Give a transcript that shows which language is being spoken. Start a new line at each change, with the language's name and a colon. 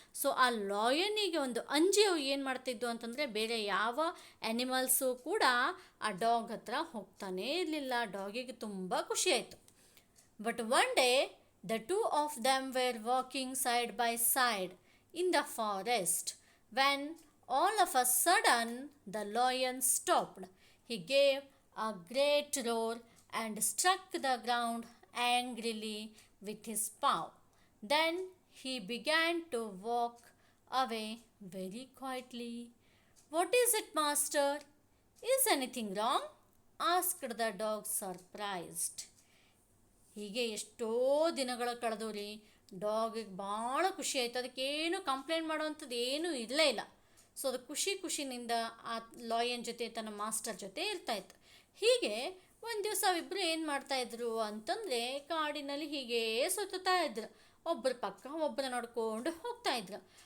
Kannada: So ಆ ಲಾಯನಿಗೆ ಒಂದು ಅಂಜಿ ಅವು ಏನು ಮಾಡ್ತಿದ್ದು ಅಂತಂದರೆ ಬೇರೆ ಯಾವ ಆ್ಯನಿಮಲ್ಸು ಕೂಡ ಆ ಡಾಗ್ ಹತ್ರ ಹೋಗ್ತಾನೇ ಇರಲಿಲ್ಲ. ಡಾಗಿಗೆ ತುಂಬ ಖುಷಿ ಆಯಿತು.
English: But one day the two of them were walking side by side in the forest when all of a sudden the lion stopped. He gave a great roar and struck the ground angrily with his paw. Then he began to walk away very quietly. What is it, master? Is anything wrong? asked the dog, surprised.
Kannada: ಹೀಗೆ ಎಷ್ಟೋ ದಿನಗಳ ಕಳೆದು ರೀ, ಡಾಗಿಗೆ ಭಾಳ ಖುಷಿ ಆಯಿತು. ಅದಕ್ಕೇನು complaint ಮಾಡೋವಂಥದ್ದು ಏನೂ ಇರಲೇ ಇಲ್ಲ. ಸೊ ಅದು ಖುಷಿನಿಂದ ಆ ಲಾಯನ್ ಜೊತೆ ತನ್ನ ಮಾಸ್ಟರ್ ಜೊತೆ ಇರ್ತಾಯಿತ್ತು. ಹೀಗೆ ಒಂದು ದಿವಸ ಅವಿಬ್ಬರು ಏನು ಮಾಡ್ತಾಯಿದ್ರು ಅಂತಂದರೆ ಕಾಡಿನಲ್ಲಿ ಹೀಗೆ ಸುತ್ತಾ ಇದ್ರು, ಒಬ್ಬರ ಪಕ್ಕ ಒಬ್ಬರು ನಡ್ಕೊಂಡು ಹೋಗ್ತಾಯಿದ್ರು.